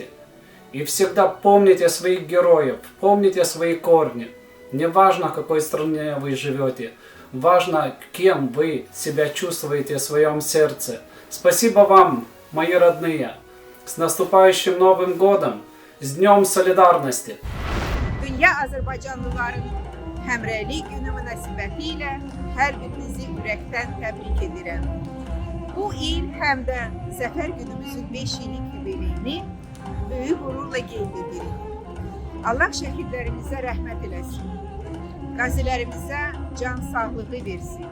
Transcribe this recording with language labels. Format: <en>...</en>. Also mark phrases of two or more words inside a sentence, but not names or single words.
<ru>И всегда помните своих героев, помните свои корни. Не важно, в какой стране вы живете, важно, кем вы себя чувствуете в своем сердце. Спасибо вам, мои родные. С наступающим Новым годом, с Днем солидарности.</ru> <az>Dünya Azərbaycanlıların Həmrəylik günü münasibəti ilə hər birinizi ürəkdən təbrik edirəm. Bu il həm də Zəfər günümüzün 5 illik yubileyini böyük qürurla qeyd edirik. Allah şəhidlərimizə rəhmət eləsin. Qazilərimizə can sağlığı versin.</az>